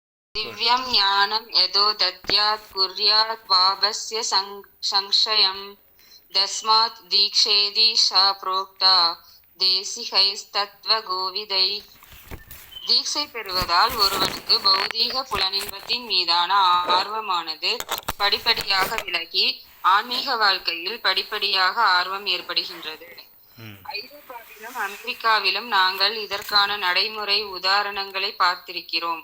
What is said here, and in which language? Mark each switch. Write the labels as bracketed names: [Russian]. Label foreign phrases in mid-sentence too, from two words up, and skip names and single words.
[Sanskrit] दिव्यं ज्ञानं यदो दद्यात् कुर्यात् वाभस्य संशयम् तस्मात् दीक्षेति सा प्रोक्ता தேசிகைஸ்தத்வகோவிதை. [Tamil] தீட்சை பெறுவதால் ஒருவனுக்கு பௌதீக புலனின்பத்தின் மீதான ஆர்வமானது படிப்படியாக விலகி ஆன்மீக வாழ்க்கையில் படிப்படியாக ஆர்வம் ஏற்படுகின்றது. ஐரோப்பாவிலும் அமெரிக்காவிலும் நாங்கள் இதற்கான நடைமுறை உதாரணங்களை பார்த்திருக்கிறோம்.